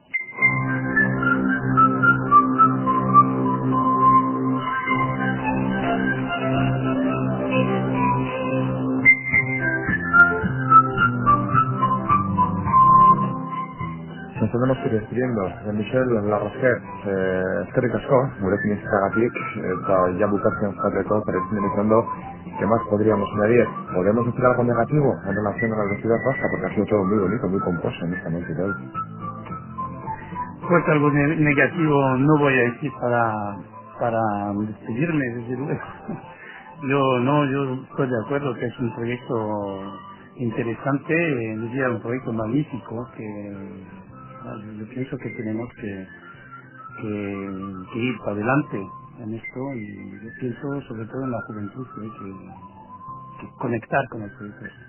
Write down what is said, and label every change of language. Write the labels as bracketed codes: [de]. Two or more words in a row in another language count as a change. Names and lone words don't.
[es] Nos tenemos que ir despidiendo. [eu] Michel Larrosquer, eskerrik asko, gurekin izanagatik, eta ya bukatzen jateko, [es] pero finalizando, ¿qué más podríamos añadir? ¿Podemos decir algo negativo en relación a la velocidad baja? Porque ha sido todo muy bonito, muy compuesto en esta noche de hoy. Pues algo negativo no voy a decir para despedirme, desde luego. Yo estoy de acuerdo que es un proyecto interesante, diría un proyecto magnífico, que Yo pienso que tenemos que ir para adelante en esto, y yo pienso sobre todo en la juventud, que hay que conectar con el proyecto.